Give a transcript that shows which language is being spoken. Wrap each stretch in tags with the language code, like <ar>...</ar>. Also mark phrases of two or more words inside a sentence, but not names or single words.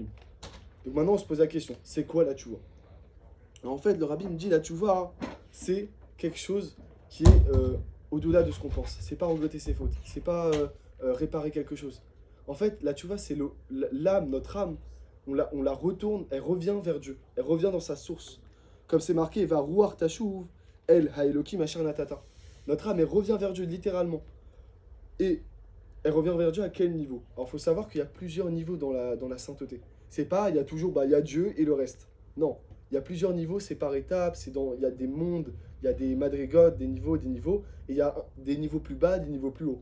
<fr>Donc maintenant, on se pose la question, c'est quoi la Tchouva? En fait, le rabbi me dit la Tchouva, c'est quelque chose qui est au-delà de ce qu'on pense. C'est pas regretter ses fautes, c'est pas réparer quelque chose. En fait, la Tchouva, c'est l'âme, notre âme, on la retourne, elle revient vers Dieu, elle revient dans sa source. Comme c'est marqué,</fr> <he>והרוח תשוב, אל האלוקים אשר נתנה.</he> <fr>Notre âme, elle revient vers Dieu, littéralement. Et elle revient vers Dieu à quel niveau? Alors, il faut savoir qu'il y a plusieurs niveaux dans la sainteté. C'est pas, il y a toujours, il y a Dieu et le reste. Non, il y a plusieurs niveaux, c'est par étapes, il y a des mondes, il y a des madrigotes, des niveaux, et il y a des niveaux plus bas, des niveaux plus hauts.</fr>